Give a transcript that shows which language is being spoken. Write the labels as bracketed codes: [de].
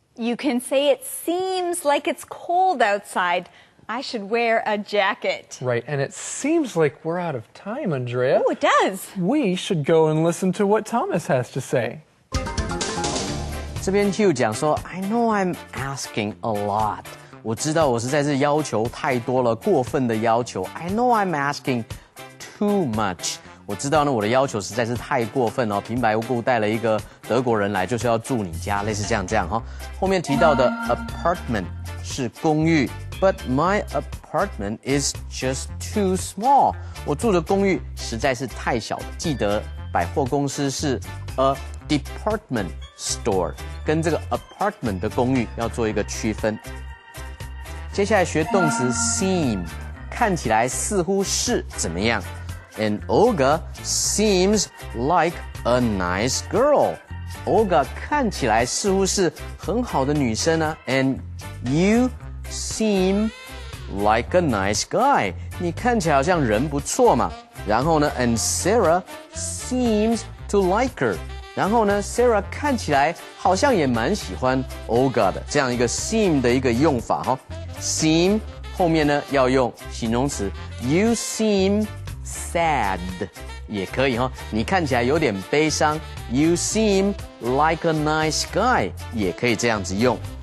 [en] You can say it seems like it's cold outside. I should wear a jacket. Right, and it seems like we're out of time, Andrea. Oh, it does. We should go and listen to what Thomas has to say. [zh] 这边 Hugh 讲说 [en] I know I'm asking a lot. [zh] 我知道我实在是要求太多了，过分的要求。 [en] I know I'm asking too much. [zh] 我知道呢，我的要求实在是太过分哦。平白无故带了一个德国人来，就是要住你家，类似这样哈。后面提到的 apartment 是公寓 [en] ，but my apartment is just too small. [zh] 我住的公寓实在是太小了。记得百货公司是 [en] a department store， [zh] 跟这个 apartment 的公寓要做一个区分。接下来学动词 seem， 看起来似乎是怎么样？ [en] And Olga seems like a nice girl. [zh] Olga 看起来似乎是很好的女生啊。 [en] And you seem like a nice guy. [zh] 你看起来好像人不错嘛。然后呢 [en] ，And Sarah seems to like her. [zh] 然后呢 ，Sarah 看起来好像也蛮喜欢 Olga 的，这样一个 seem 的一个用法哈。 seem 后面呢要用形容词 ， [en] You seem sad [zh] 也可以哈，你看起来有点悲伤 ， [en] You seem like a nice guy [zh] 也可以这样子用。